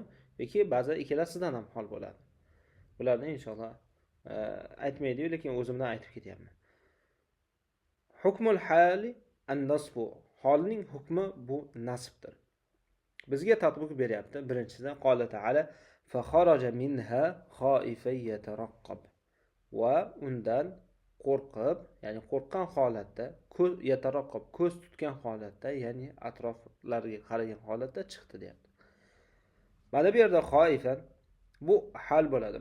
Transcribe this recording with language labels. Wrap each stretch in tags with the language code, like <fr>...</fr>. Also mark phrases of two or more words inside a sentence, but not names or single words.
<uz>Yoki ba'zi ikkalasidan ham hol bo'ladi. Bularni inshaalloh aytmaydi, lekin o'zimdan aytib ketyapman.</uz> <ar>حكم الحال النصب.</ar> <uz>Holning hukmi bu nasbdir. Bizga tatbiq beryapti. Birinchisidan</uz> <ar>قال تعالى فخرج منها خائفا يترقب.</ar> <uz>Va undan qo'rqib, ya'ni qo'rqqan holatda, ko'z tutgan holatda, ya'ni atroflariga qaragan holatda chiqdi deyapti. Mana bu yerda khaifan bu hal bo'ladi.</uz>